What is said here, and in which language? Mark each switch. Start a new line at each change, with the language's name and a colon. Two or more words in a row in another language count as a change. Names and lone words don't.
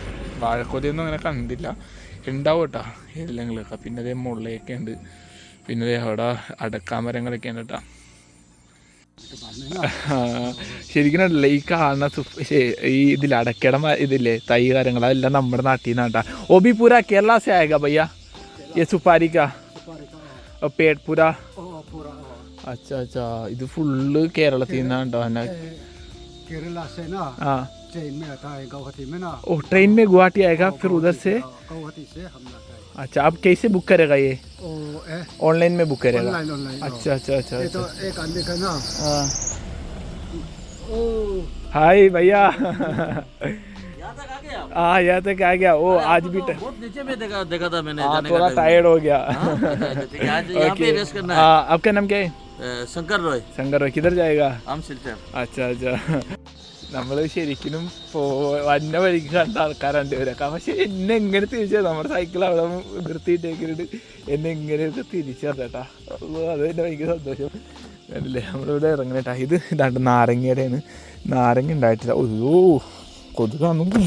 Malayalam: വാഴക്കൊലയൊന്നും അങ്ങനെ കണ്ടില്ല, ഉണ്ടാവും കേട്ടോ എല്ലെങ്കിലൊക്കെ. പിന്നെ അതേ മുള്ളയൊക്കെ ഉണ്ട്, പിന്നെ അവിടെ അടക്കാമരങ്ങളൊക്കെ ഉണ്ട് കേട്ടോ. ശരിക്കും അല്ലേ ഈ കാണുന്ന ഈ ഇതിൽ അടക്കട ഇതില്ലേ തൈ കാര്യങ്ങൾ അതെല്ലാം നമ്മുടെ നാട്ടിൽ നിന്നാട്ടാ.
Hindi: ओ भी पूरा കേരള से आएगा भैया ये सुपारी का पेड़ पूरा? अच्छा अच्छा,
Malayalam: ഇത് ഫുള്ള് കേരളത്തിൽ നിന്നാണ്ടോ?
Hindi: केरला से ना हाँ ट्रेन में आता है गुवाहाटी में ना. ओ ट्रेन में गुवाहाटी आएगा फिर उधर से? गुवाहाटी से हम लाता है. अच्छा, अब कैसे बुक करेगा ये? ऑनलाइन में बुक करेगा? ऑनलाइन. अच्छा अच्छा अच्छा ये तो एक आदमी का ना. हाँ हाय भैया. हाँ यहाँ तक आ गया. वो आज भी बहुत नीचे में देखा था मैंने. हाँ थोड़ा टायर्ड हो गया. आज यहाँ पे रेस्ट करना है. हाँ आपका नाम क्या है? शंकर रॉय. शंकर रॉय किधर जाएगा? आम सिल्चर. अच्छा अच्छा.
Malayalam: നമ്മൾ ശരിക്കും വന്ന വഴിക്ക് കണ്ട ആൾക്കാരുണ്ട് ഇവരൊക്കെ. പക്ഷെ എന്നെ എങ്ങനെ തിരിച്ചു നമ്മുടെ സൈക്കിൾ അവിടെ നിർത്തിയിട്ടേക്കിട്ട് എന്നെ ഇങ്ങനെയൊക്കെ തിരിച്ചറിഞ്ഞേട്ടാ. അത് തന്നെ ഭയങ്കര സന്തോഷം. അല്ലേ നമ്മളിവിടെ ഇറങ്ങണേട്ടാ. ഇതാണ്ട് നാരങ്ങയുടെയാണ്. നാരങ്ങ ഉണ്ടായിട്ടില്ല. ഓ കൊതുകാണ്.